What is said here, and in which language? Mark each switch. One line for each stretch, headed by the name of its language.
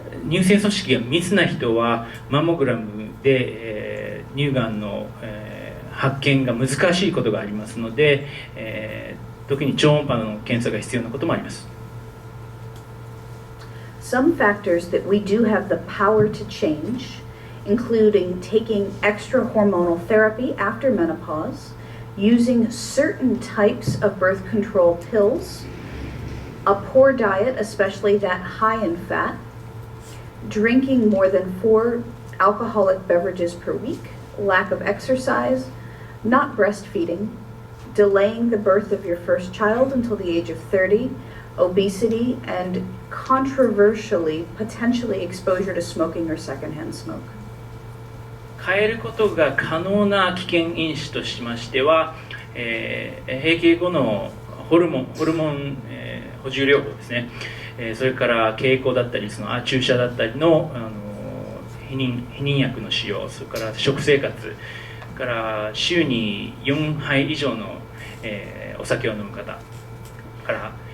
Japanese: 乳腺組織が密な人はマンモグラムで、乳がんの、発見が難しいことがありますので、特に超音波の検査が必要なこともあります。
English: Some factors that we do have the power to change, including taking extra hormonal therapy after menopause, using certain types of birth control pills, a poor diet, especially that high in fat, drinking more than 4 alcoholic beverages per week, lack of exercise, not breastfeeding, delaying the birth of your first child until the age of 30, obesity, and controversially, potentially exposure to smoking or secondhand smoke.
Japanese: 変えることが可能な危険因子としましては、閉経後のホルモン、補充療法ですね、それから経口だったり注射だったりの、避妊薬の使用、それから食生活、それから週に4杯以上の、お酒を飲む方から、